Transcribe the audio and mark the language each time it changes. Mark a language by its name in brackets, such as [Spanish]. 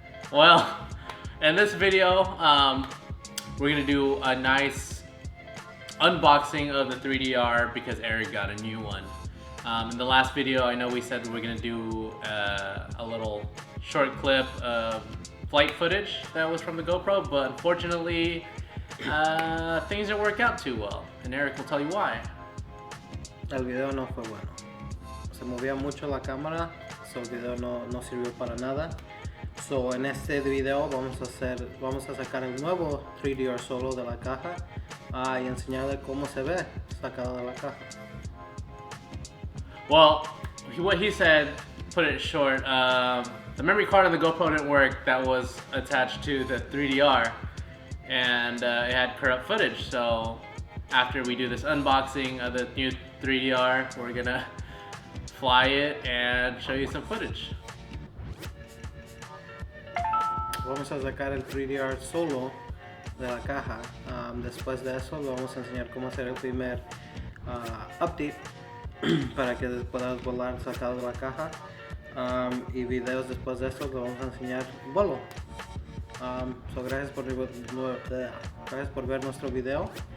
[English] Well, in this video, we're gonna do a nice unboxing of the 3DR because Eric got a new one. In the last video, I know we said we're gonna do a little short clip of flight footage that was from the GoPro, but unfortunately, things didn't work out too well, and Eric will tell you why. [Spanish] El video no fue bueno. Se movía mucho la cámara, so el video no sirvió para nada. So en este video vamos a sacar el nuevo 3DR solo de la caja y enseñarle cómo se ve sacado de la caja. [English] Well, what he said, put it short, the memory card on the GoPro didn't work that was attached to the 3DR, and it had corrupt footage. So after we do this unboxing of the new 3DR, we're gonna fly it and show you some footage. [Spanish] Vamos a sacar el 3DR solo de la caja. Después de eso, le vamos a enseñar cómo hacer el primer update para que puedas volar sacado de la caja. Y videos después de eso, le vamos a enseñar vuelo. So gracias por ver nuestro video.